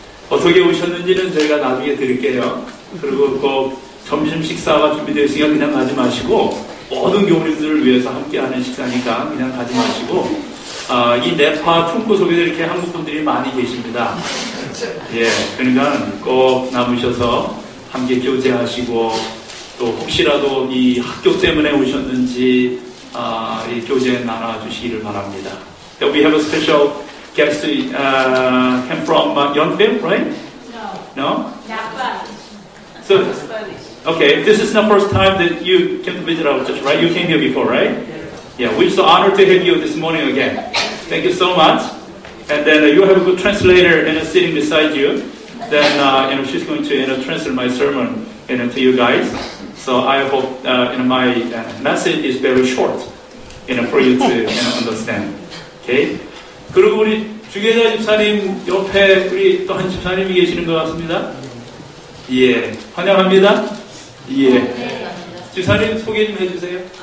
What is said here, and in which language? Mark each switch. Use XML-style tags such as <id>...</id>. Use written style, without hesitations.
<ko>어떻게 오셨는지는 저희가 나중에 드릴게요. 그리고 꼭 점심 식사가 준비되어 있으니까 그냥 가지 마시고, 모든 교우님들을 위해서 함께하는 식사니까 그냥 가지 마시고, 이 네파 총구 속에도 이렇게 한국 분들이 많이 계십니다. 예, 그러니까 꼭 남으셔서 함께 교제하시고, 또 혹시라도 이 학교 때문에 오셨는지 이 교제 나눠주시기를 바랍니다.</ko> <en>We have a special guest came from Yeonfim, right? No? So, okay, this is the first time that you came to visit our church, right? You came here before, right? Yeah, we're so honored to have you this morning again. Thank you so much. And then you have a good translator sitting beside you. Then she's going to translate my sermon to you guys. So I hope my message is very short for you to understand. Okay?</en> <ko>그리고 우리 주계자 집사님 옆에 우리 또 한 집사님이 계시는 것 같습니다. 예, 환영합니다. 예, 집사님 소개 좀 해주세요.</ko>